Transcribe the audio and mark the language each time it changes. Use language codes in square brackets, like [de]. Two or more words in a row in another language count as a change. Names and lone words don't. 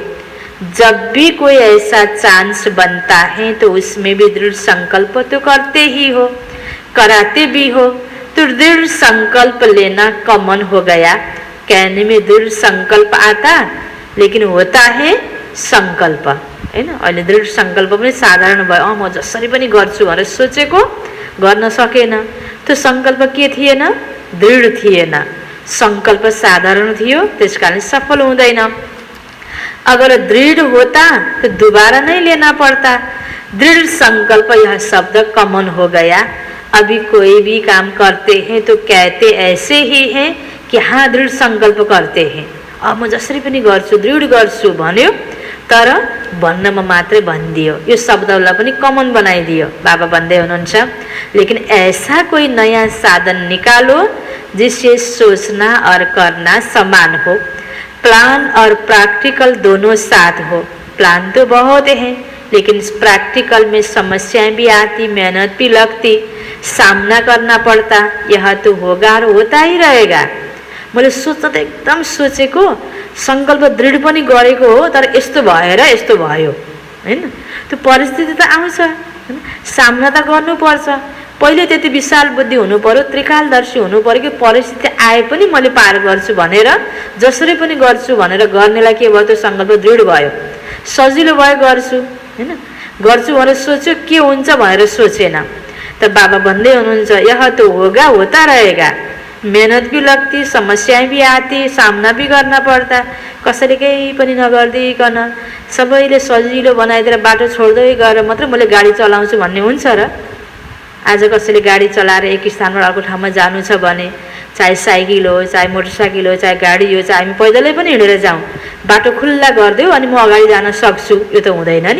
[hi] जब भी कोई ऐसा चांस बनता है तो उसमें भी दृढ़ संकल्प तो करते ही हो, कराते भी हो। तो दृढ़ संकल्प लेना कॉमन हो गया। कहने में दृढ़ संकल्प आता, लेकिन होता है संकल्प, [ne] हैन। अहिले दृढ़ संकल्प पनि साधारण भयो। म जसरी पनि गर्छु भनेर सोचेको गर्न सकेन। त्यो संकल्प के थिएन? दृढ़ थिएन। संकल्प साधारण थियो, त्यसकारण सफल हुँदैन। [hi] अगर दृढ़ होता तो दोबारा नहीं लेना पड़ता। दृढ़ संकल्प यह शब्द कॉमन हो गया। अभी कोई भी काम करते हैं तो कहते ऐसे ही हैं कि हाँ दृढ़ संकल्प करते हैं। [ne] अब म जसरी पनि गर्छु, दृढ़ गर्छु भन्यो, तर भन्नमा मात्रै भनिदियो। यो शब्दलाई पनि कमन बनाइदियो। बाबा भन्दै हुनुहुन्छ, [hi] लेकिन ऐसा कोई नया साधन निकालो जिससे सोचना और करना समान हो। प्लान और प्रैक्टिकल दोनों साथ हो। प्लान तो बहुत हैं, लेकिन प्रैक्टिकल में समस्याएं भी आती, मेहनत भी लगती, सामना करना पड़ता। यह तो होगा और होता ही रहेगा। [ne] मैले सोच्न त एकदम सोचेको, संकल्प दृढ पनि गरेको हो, तर यस्तो भएर यस्तो भयो, हैन। त्यो परिस्थिति त आउँछ, हैन। सामना त गर्नुपर्छ। पहिले त्यति विशाल बुद्धि हुनु पर्यो, त्रिकालदर्शी हुनु पर्यो कि परिस्थिति आए पनि मैले पार गर्छु भनेर, जसरी पनि गर्छु भनेर गर्नेलाई के भयो? त्यो संकल्प दृढ भयो, सजिलो भयो, गर्छु, हैन। गर्छु भनेर सोच्यो, के हुन्छ भनेर सोचेन। त बाबा भन्दै हुनुहुन्छ, [hi] यह तो होगा, होता रहेगा। मेहनत भी लगती, समस्याएं भी आती, सामना भी करना पड़ता। [ne] कसैले केही पनि नगर्दिकन सबैले सजिलो बनाइदिएर बाटो छोड्दै गएर मात्र मैले गाडी चलाउँछु भन्ने हुन्छ र? आज कसैले गाडी चलाएर एक स्थानबाट अर्को ठाउँमा जानु छ भने, चाहे साइकल हो, चाहे मोटरसाइकल हो, चाहे गाडी हो, चाहे हामी पैदलै पनि हिँडेर जाउँ, बाटो खुल्ला गरिदेऊ अनि म अगाडि जान सक्छु, यो त हुँदैन नि।